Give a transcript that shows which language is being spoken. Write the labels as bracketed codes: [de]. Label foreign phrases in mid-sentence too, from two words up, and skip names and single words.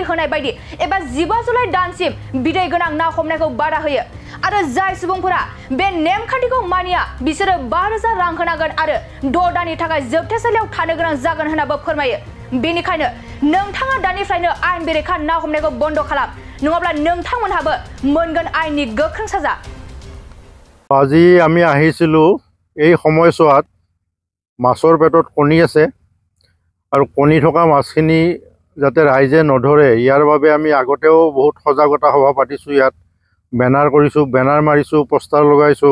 [brx] होनाय बायदि एबा 15 जुलाइ दानसिम बिदै गोनां ना हमनायखौ बादा होयो आरो जाय सुबुंफोरा बे नेम खान्थिखौ मानिया बिसोरो 5,000 रां होनांगोन आरो 6 दाननि थाखाय जोबथेसालियाव थानो गोनां जागोन होननाबो फोरमायो। बेनिखायनो नोंथाङा दानिफ्रायनो आयेन बेरेखा ना हमनायखौ बन्द खालाम नङाब्ला नोंथांमोनहाबो मोनगोन आयेननि गोख्रों साजा। [as] আজি আমি আহিছিলো এই সময়ছোৱাত মাছৰ পেটত কণী আছে আৰু কণী থকা মাছখিনি যাতে ৰাইজে নধৰে ইয়াৰ বাবে আমি আগতেও বহুত সজাগতা সভা পাতিছোঁ। ইয়াত বেনাৰ কৰিছোঁ, বেনাৰ মাৰিছোঁ, পোষ্টাৰ লগাইছোঁ।